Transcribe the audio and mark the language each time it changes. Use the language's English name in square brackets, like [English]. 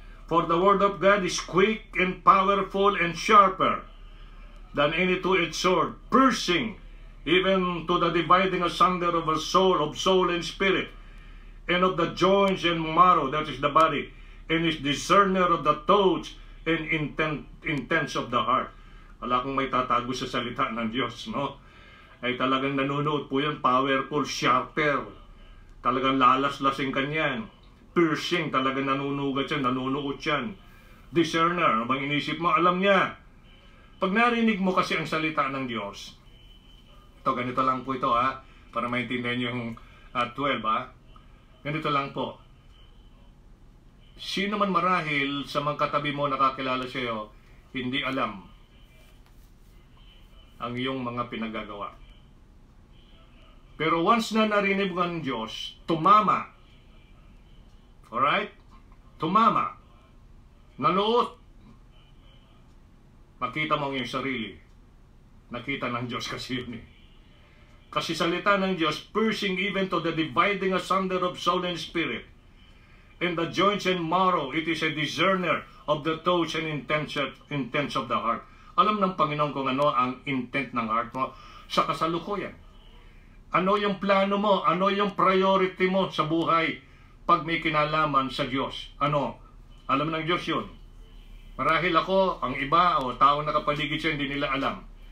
[English] For the word of God is quick and powerful and sharper than any two-edged sword, piercing even to the dividing asunder of soul and spirit, and of the joints and marrow, that is the body, and is discerner of the thoughts and intents of the heart. [Filipino] Wala kong may tatago sa salita ng Diyos, no? Ay talagang nanonood po yan, powerful, sharper. Talagang lalaslasing kanyan. Piercing, talagang nanunugat yan, nanunuot yan. Discerner, ano bang inisip mo? Alam niya. Pag narinig mo kasi ang salita ng Diyos, ito, ganito lang po ito, para maintindihan yung 12, ganito lang po. Sino man marahil sa mga katabi mo nakakilala sa iyo, hindi alam ang iyong mga pinagagawa. Pero once na narinig mo ng Diyos, tumama. Alright? Tumama. Nanuot. Makita mo ang iyong sarili. Nakita ng Diyos kasi yun eh. Kasi salita ng Diyos, [English] piercing even to the dividing asunder of soul and spirit, and the joints and marrow, it is a discerner of the thoughts and intents of the heart. [Filipino] Alam ng Panginoon kung ano ang intent ng heart mo sa kasalukuyan. Ano yung plano mo? Ano yung priority mo sa buhay pag may kinalaman sa Diyos? Ano? Alam ng Diyos yun. Marahil ako, ang iba, o tao na kapaligid siya, hindi nila alam.